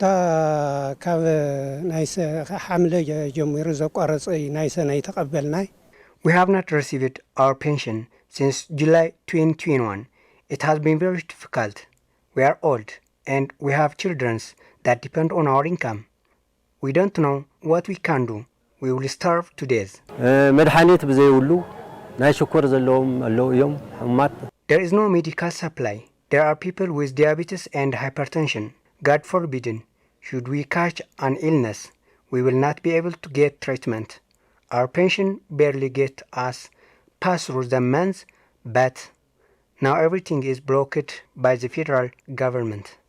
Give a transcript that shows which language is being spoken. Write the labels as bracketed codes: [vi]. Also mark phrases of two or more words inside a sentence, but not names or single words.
[en] have not received our pension since July 2021. It has been very difficult. We are old and we have children that depend on our income. We don't know what we can do. We will starve to death. [ti] ናይ ሽኮር ዘለዎም ኣለው እዮም ሕሙማት [en] There is no medical supply. There are people with diabetes and hypertension. God forbidden, should we catch an illness, we will not be able to get treatment. Our pension barely get us pass through the months, but now everything is blocked by the federal government.